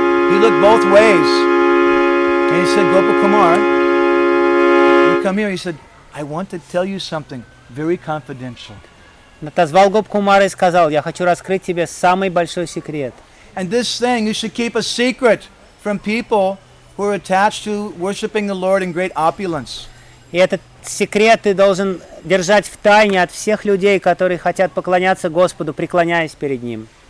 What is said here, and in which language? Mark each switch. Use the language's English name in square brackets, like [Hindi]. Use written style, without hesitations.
[English] He looked both ways, and he said, Gopakumar, you come here. He said, I want to tell you something very confidential. [Russian] Назвал Гопакумара и сказал, я хочу раскрыть тебе самый большой секрет. [English] And this thing you should keep a secret from people who are attached to worshiping the Lord in great opulence. [Russian] И этот секрет ты должен держать в тайне от всех людей, которые хотят поклоняться Господу, преклоняясь перед Ним.